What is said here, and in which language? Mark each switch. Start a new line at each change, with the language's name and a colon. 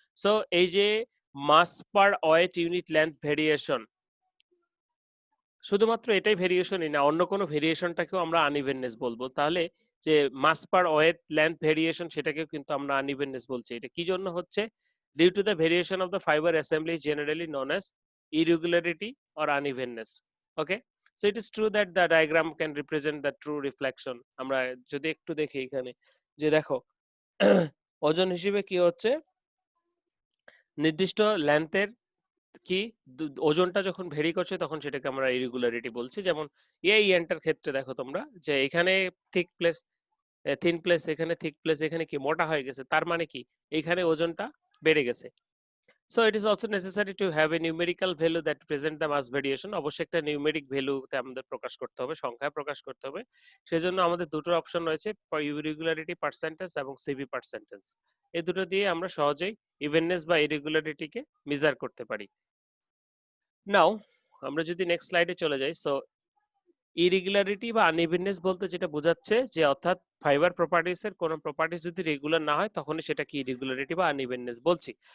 Bangla: So এই যে মাস পার wait unit length variation, শুধুমাত্র এটাই ভেরিয়েশনই না, অন্য কোনো ভেরিয়েশনটাকেও আমরা আনইভেননেস বলবো। তাহলে যে মাস পার ওয়েট লেন্থ ভেরিয়েশন, সেটাকেও কিন্তু আমরা আনইভেননেস বলছি। এটা কি জন্য হচ্ছে?
English: Due to the variation of the fibre assembly generally known as irregularity or unevenness. Okay, so it is true that the diagram can represent the true reflection.
Bangla: আমরা যদি একটু দেখি এখানে যে দেখো, ওজন হিসেবে কি হচ্ছে, নির্দিষ্ট লেন্থের কি ওজনটা যখন ভেরি করছে তখন সেটাকে আমরা ইরেগুলারিটি বলছি। যেমন এই ইয়ানটার ক্ষেত্রে দেখো তোমরা যে এখানে থিক প্লেস থিন প্লেস, এখানে থিক প্লেস, এখানে কি মোটা হয়ে গেছে, তার মানে কি এখানে ওজনটা বেড়ে গেছে।
English: So it is also necessary to have a numerical value that present the mass variation.
Bangla: অবশ্যই একটা নিউমেরিক ভ্যালুতে আমাদের প্রকাশ করতে হবে, সংখ্যায় প্রকাশ করতে হবে। সেজন্য আমাদের দুটো অপশন রয়েছে, ইরেগুলারিটি পার্সেন্টেজ এবং সিভি পার্সেন্টেজ। এই দুটো দিয়ে আমরা সহজেই ইভেননেস বা ইরেগুলারিটিকে মেজার করতে পারি। নাও আমরা যদি নেক্সট স্লাইডে চলে যাই, সো ইরেগুলারিটি বা আনইভেননেস বলতে যেটা বোঝাচ্ছে যে অর্থাৎ ফাইবার প্রপার্টিস এর কোনো প্রপার্টিস যদি রেগুলার না হয় তখনই সেটা কি ইরেগুলারিটি বা আনইভেননেস বলছি।